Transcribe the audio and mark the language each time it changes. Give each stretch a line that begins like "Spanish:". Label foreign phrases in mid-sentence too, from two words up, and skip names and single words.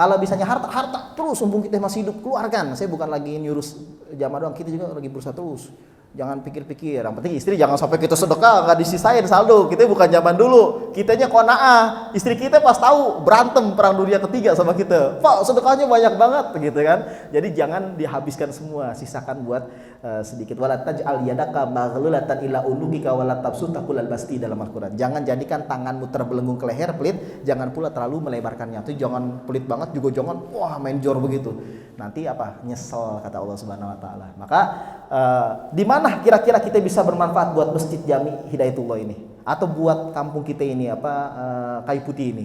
Indonesian: Kalau bisanya harta terus, mumpung kita masih hidup keluarkan. Saya bukan lagi nyurus jamaah doang, kita juga lagi berusaha terus. Jangan pikir-pikir, yang penting istri jangan sampai kita sedekah nggak disisain saldo. Kita bukan zaman dulu, kitanya qanaah. Istri kita pas tahu berantem perang dunia ketiga sama kita, Pak sedekahnya banyak banget gitu kan. Jadi jangan dihabiskan semua, sisakan buat sedikit.
Arabic: ولا تجعل يدك مغلولة إلى عنقك ولا تبسطها كل البسط
Indonesian: dalam Al-Qur'an. Jangan jadikan tanganmu terbelenggu ke leher pelit, jangan pula terlalu melebarkannya. Itu jangan pelit banget juga jangan main jor begitu. Nanti apa? Nyesel kata Allah
Arabic: سبحانه وتعالى.
Indonesian: Maka di mana kira-kira kita bisa bermanfaat buat Masjid Jami Hidayatullah ini atau buat kampung kita ini Kayu Putih ini?